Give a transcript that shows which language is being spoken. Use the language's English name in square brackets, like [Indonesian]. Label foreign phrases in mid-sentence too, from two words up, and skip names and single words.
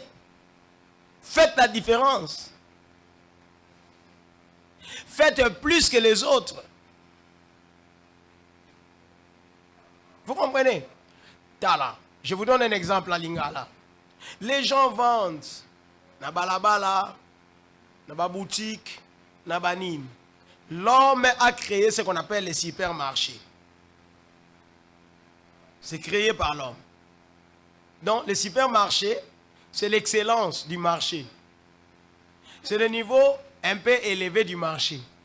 [French] Faites la différence. Faites plus que les autres. Vous comprenez? [Lingala] Tala. [French] Je vous donne un exemple à Lingala. Les gens vendent [Lingala] na balabala, na ba boutique, na banim. [French] L'homme a créé ce qu'on appelle les supermarchés. C'est créé par l'homme. Donc, les supermarchés, c'est l'excellence du marché. C'est le niveau un peu élevé du marché.